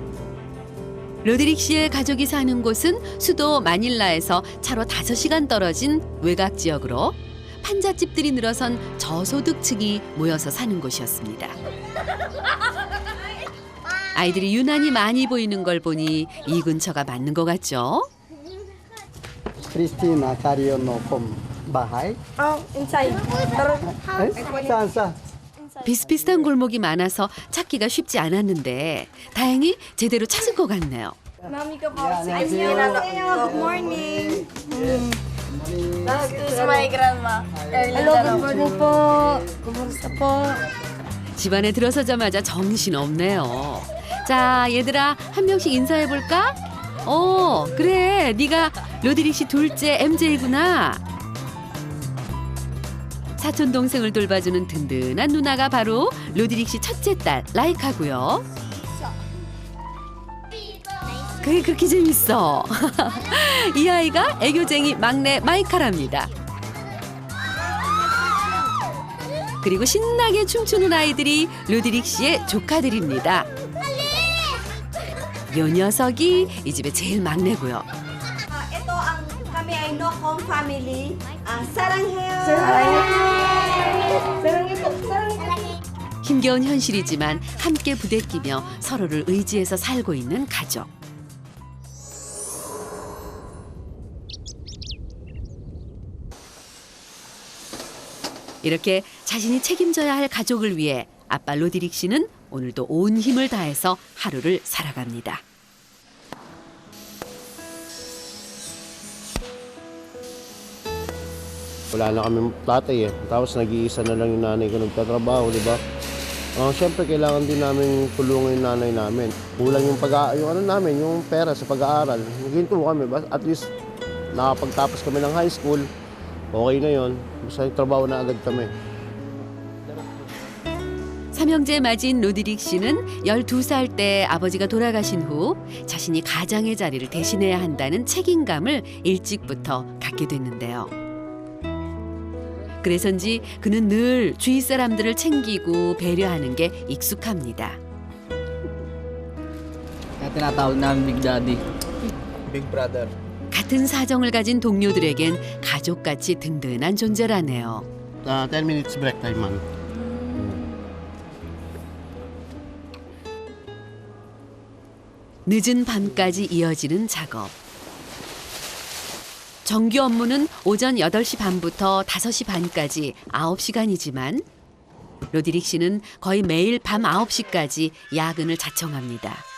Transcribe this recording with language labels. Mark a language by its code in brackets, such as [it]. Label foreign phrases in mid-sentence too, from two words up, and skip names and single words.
[ko] 로드릭 씨의 가족이 사는 곳은 수도 마닐라에서 차로 5시간 떨어진 외곽 지역으로 판잣집들이 늘어선 저소득층이 모여서 사는 곳이었습니다. 아이들이 유난히 많이 보이는 걸 보니 이 근처가 맞는 것 같죠? [en] Christina Cariono from Bahay. Oh, inside. [tl] Saan? [ko] 비슷비슷한 골목이 많아서 찾기가 쉽지 않았는데 다행히 제대로 찾은 것 같네요. [tl] Mami ko po. [en] Good morning. This is my grandma. Hello, good morning po. [tl] Kumusta po? [ko] 집안에 들어서자마자 정신없네요. 자, 얘들아 한 명씩 인사해볼까? 그래. 네가 로드릭 씨 둘째 MJ구나. 사촌 동생을 돌봐주는 든든한 누나가 바로 로드릭 씨 첫째 딸 라이카고요. 그게 그렇게 재밌어. 이 아이가 애교쟁이 막내 마이카랍니다. 그리고 신나게 춤추는 아이들이 로드릭 씨의 조카들입니다. 요 녀석이 이 집의 제일 막내고요. [tl] Ito ang kami ay Nocom family. [ko] 사랑해요. 사랑해요. 힘겨운 현실이지만 함께 부대끼며 서로를 의지해서 살고 있는 가족. 이렇게 자신이 책임져야 할 가족을 위해 아빠 로드릭 씨는 오늘도 온 힘을 다해서 하루를 살아갑니다. [tl] Wala na kami tatay eh. Tapos nag-iisa na lang yung nanay ko nagtatrabaho, di ba? Siyempre kailangan din namin tulungan yung nanay namin. Kulang yung yung pera sa pag-aaral. Naginto kami, at least nakapagtapos kami ng [en] high school. [tl] Okay na yon. Basta trabaho na agad kami. [ko] 삼형제 맞인 로드릭 씨는 12살 때 아버지가 돌아가신 후 자신이 가장의 자리를 대신해야 한다는 책임감을 일찍부터 갖게 됐는데요. 그래서인지 그는 늘 주위 사람들을 챙기고 배려하는 게 익숙합니다. [tl] Kaya tinatawag namin Big Daddy. [en] Big Brother. [ko] 같은 사정을 가진 동료들에겐 가족같이 든든한 존재라네요. [en] 10 minutes break time man. [ko] 늦은 밤까지 이어지는 작업. 정규 업무는 오전 8시 반부터 5시 반까지 9시간이지만 로드릭 씨는 거의 매일 밤 9시까지 야근을 자청합니다.